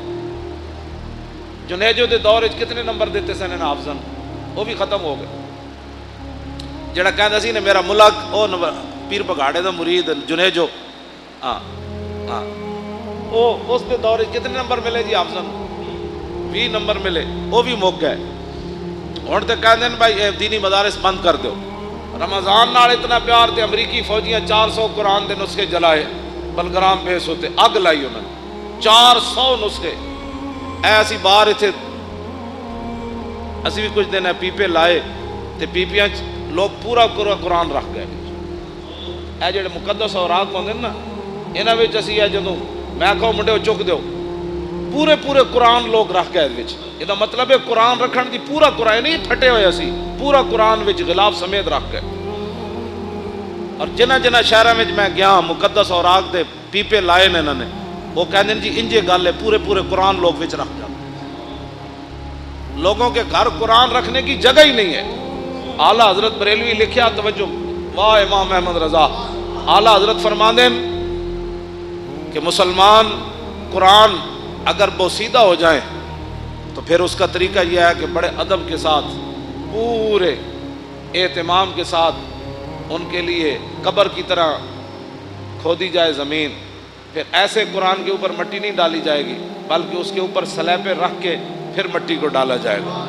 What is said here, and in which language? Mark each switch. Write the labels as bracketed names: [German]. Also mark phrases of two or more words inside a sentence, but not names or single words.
[Punjabi] جنیجو دے دور کتنے نمبر دیتے سن حافظن؟ [Urdu] وہ بھی ختم ہو گئے۔ [Punjabi] جڑا کہندا سی نے میرا ملک او پیر پگاڑے دا مرید جنیجو، ہاں ہاں او اس دے دور کتنے نمبر ملے جی حافظن؟ 20 نمبر ملے، وہ بھی مک گئے۔ ہن تے کہندے نے بھائی دینی مدارس بند کر دو۔ رمضان نال اتنا پیار تے امریکی فوجیاں 400 قرآن دے نسخے جلائے، بلگرام بیس ہوتے اگ لائی انہوں نے 400 نسخے۔ ایسی باہر اتنے اسی بھی کچھ دن پیپے لائے تے پیپیاں لوگ پورا قرآن رکھ گئے۔ اے جڑے مقدس اوراق ہوندے نا انہاں وچ اسی اے جدوں میں کہو منڈے چک دیو پورے پورے قرآن لوگ رکھ گئے وچ، یہ مطلب ہے قرآن رکھن دی پورا قرآن نہیں پھٹے ہوئے سی، پورا قرآن وچ غلاف سمیت رکھ گئے۔ اور جنہ جنہ شہراں وچ میں گیا مقدس اوراق دے پیپے لائے نے انہوں نے، [Urdu] وہ کہتے ہیں جی [Punjabi] انجے گل ہے پورے پورے قرآن لوگ وچ رکھ جاتے، [Urdu] لوگوں کے گھر قرآن رکھنے کی جگہ ہی نہیں ہے۔ اعلیٰ حضرت بریلوی لکھیا، توجہ، واہ امام احمد رضا، اعلیٰ حضرت فرماندے کہ مسلمان قرآن اگر بوسیدہ ہو جائیں تو پھر اس کا طریقہ یہ ہے کہ بڑے ادب کے ساتھ پورے اہتمام کے ساتھ ان کے لیے قبر کی طرح کھودی جائے زمین، پھر ایسے قرآن کے اوپر مٹی نہیں ڈالی جائے گی بلکہ اس کے اوپر سلیبے رکھ کے پھر مٹی کو ڈالا جائے گا۔